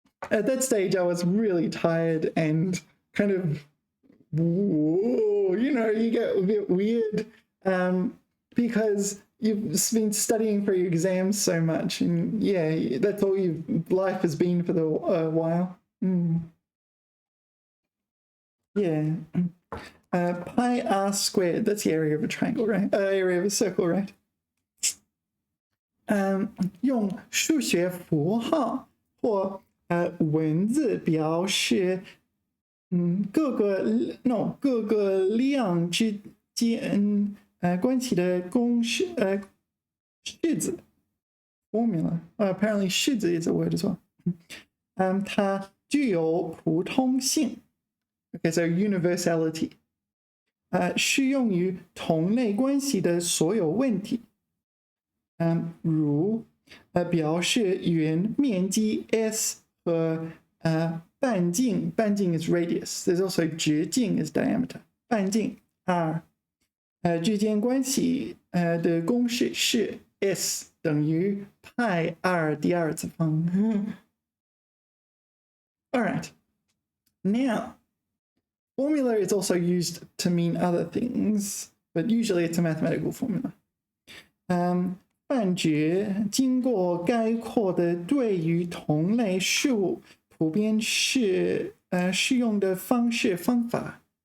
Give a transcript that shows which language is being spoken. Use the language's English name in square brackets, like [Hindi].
[English] At that stage, I was really tired and kind of, whoa, you know, you get a bit weird because you've been studying for your exams so much. And yeah, that's all life has been for a while. Yeah. Pi r squared, that's the area of a triangle, right? Area of a circle, right? [Chinese] 用数学符号或文字表示各个量之间关系的公式式子 formula. [English] Apparently 式子 is a word as well. [Chinese] 它具有普通性. [English] Okay, so universality. [Chinese] 适用于同类关系的所有问题。如表示圆面积 S 和半径 [English] is radius. There's also 直径 is diameter. [Chinese] 半径 R. 之间关系的公式是 S 等于派 R 第二次方。 [English] All right. Now, formula is also used to mean other things, but usually it's a mathematical formula. [Chinese] 泛指经过概括的对于同类事物普遍适用的方式方法。